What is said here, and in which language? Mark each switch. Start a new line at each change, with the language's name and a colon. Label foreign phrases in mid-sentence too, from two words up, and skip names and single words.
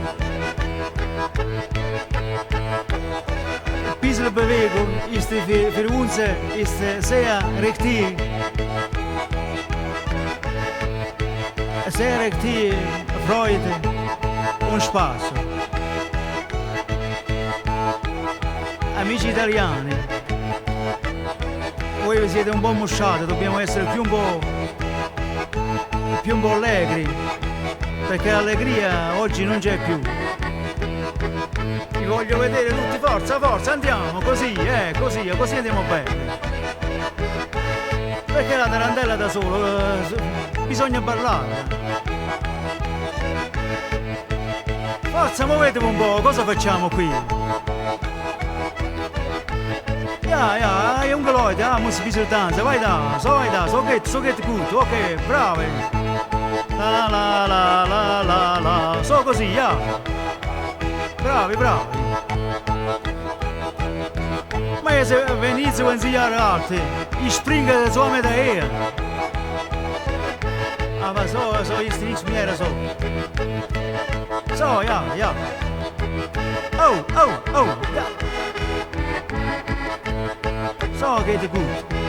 German: Ein bisschen Bewegung ist für uns ist sehr richtig Freude und Spaß.
Italian: Amici italiani, voi siete un po' mosciati, dobbiamo essere più un po' allegri, perché l'allegria oggi non c'è più. Vi voglio vedere tutti, forza, forza, andiamo, così andiamo bene. Perché la tarantella da solo, bisogna ballare. Forza, muovetevi un po', cosa facciamo qui?
German: Ja, junge Leute, muss ein bisschen tanzen, weiter, so geht gut,
Italian: okay, bravi. La la la la la la, so così, ja. Bravi.
German: Ma wenn ich 20 Jahre alt, ich springe so mit daher. Aber so ist nichts mehr so. So, ja. Oh, ja. So geht gut.